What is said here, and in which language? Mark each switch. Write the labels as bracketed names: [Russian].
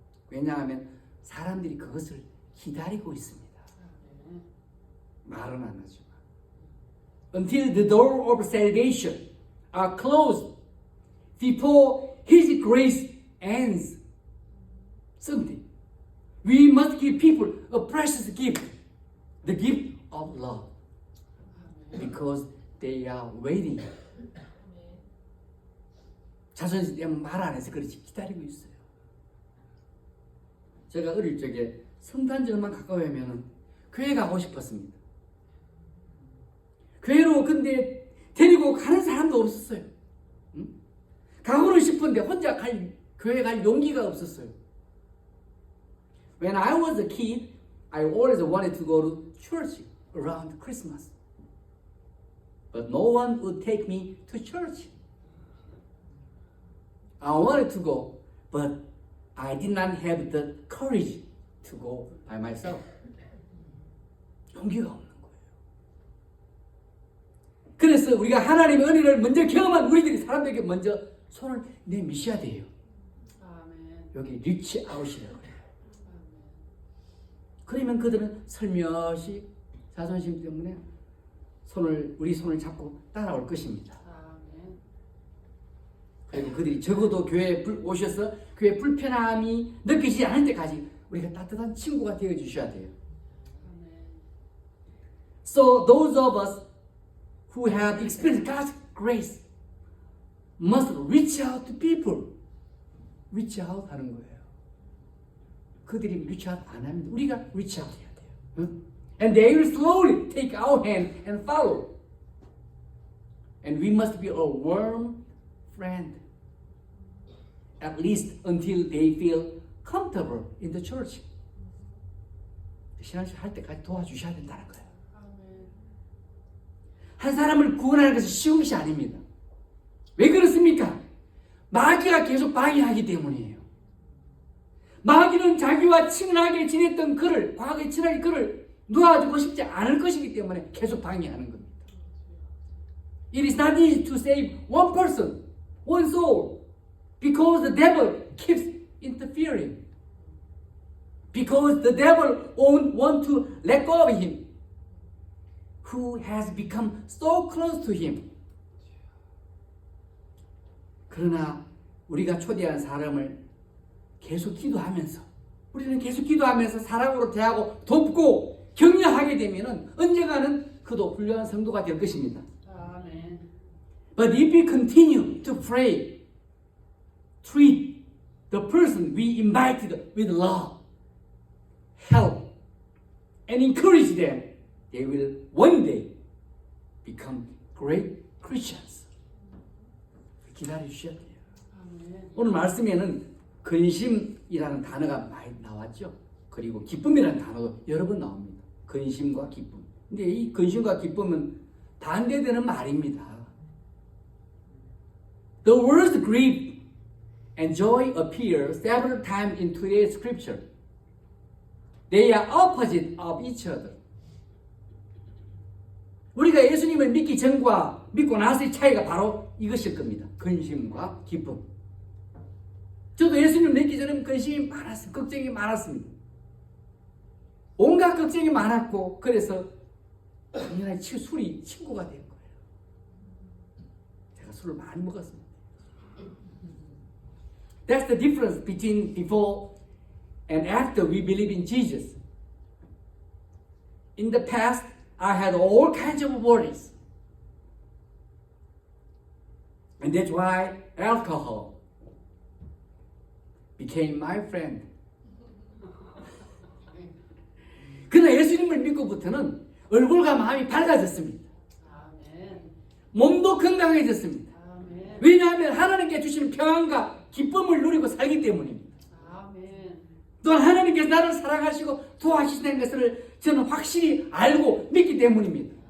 [Korean] 왜냐하면 사람들이 그것을 기다리고 있습니다. 말은 안 하지만. [English] Until the door of salvation are closed before His grace ends someday, we must give people a precious gift, the gift of love, because they are waiting. [Korean] 자손이 때문에 말 안 해서 그렇지 기다리고 있어요. 제가 어릴 적에 성탄절만 가까우면 교회 가고 싶었습니다. 교회로 근데 데리고 가는 사람도 없었어요. 가고는 싶은데 혼자 교회 갈 용기가 없었어요. [English] When I was a kid, I always wanted to go to church around Christmas. But no one would take me to church. I wanted to go, but I did not have the courage to go by myself. [Korean] 용기가 없는 거예요. 그래서 우리가 하나님의 은혜를 먼저 경험한 우리들이 사람들에게 먼저 손을 내미셔야 돼요. 아멘. 여기 리치 아웃이라고 해요. 그러면 그들은 슬며시 자존심 때문에 우리 손을 잡고 따라올 것입니다. 아멘. 그리고 그들이 적어도 교회에 오셔서 교회 불편함이 느끼지 않을 때까지 우리가 따뜻한 친구가 되어 주셔야 돼요. 아멘. [English] So those of us who have experienced God's grace must reach out to people. [Korean] reach out 하는 거예요. 그들이 reach out 안 하면 우리가 reach out 해야 돼요. 응? [English] And they will slowly take our hand and follow. And we must be a warm friend. At least until they feel comfortable in the church. [Korean] 신앙생활 할 때까지 도와주셔야 된다는 거예요. 아멘. 한 사람을 구원하는 것이 쉬운 것이 아닙니다. 왜 그렇습니까? 마귀가 계속 방해하기 때문이에요. 마귀는 자기와 친하게 지냈던 그를, 과거에 친하게 그를 놓아주고 싶지 않을 것이기 때문에 계속 방해하는 겁니다. [English] It is not easy to save one person, one soul, because the devil keeps interfering. Because the devil won't want to let go of him, who has become so close to him. [Korean] 그러나 우리가 초대한 사람을 계속 기도하면서 우리는 계속 기도하면서 사랑으로 대하고 돕고 격려하게 되면은 언젠가는 그도 훌륭한 성도가 될 것입니다. 아멘. [English] But if we continue to pray, treat the person we invited with love, help, and encourage them, they will one day become great Christians. [Korean] 기다려 주셔야 돼요. 아멘. 오늘 말씀에는 근심이라는 단어가 많이 나왔죠. 그리고 기쁨이라는 단어도 여러 번 나옵니다. 근심과 기쁨. 근데 이 근심과 기쁨은 반대되는 말입니다. [English] The words grief and joy appear several times in today's scripture. They are opposite of each other. [Korean] 우리가 예수님을 믿기 전과 믿고 나서의 차이가 바로 이것일 겁니다. 근심과 기쁨. 저도 예수님 믿기 전에 근심이 많았어요. 걱정이 많았습니다. 온갖 걱정이 많았고 그래서 당연히 술이 친구가 된 거예요. 제가 술을 많이 먹었습니다. [English] That's the difference between before and after we believe in Jesus. In the past, I had all kinds of worries. And that's why alcohol became my friend. [Korean] 그러나 예수님을 믿고부터는 얼굴과 마음이 밝아졌습니다. 아멘. 몸도 건강해졌습니다. 아멘. 왜냐하면 하나님께 주시는 평안과 기쁨을 누리고 살기 때문입니다. 아멘. 또한 하나님께서 나를 사랑하시고 도와주시는 것을 저는 확실히 알고 믿기 때문입니다.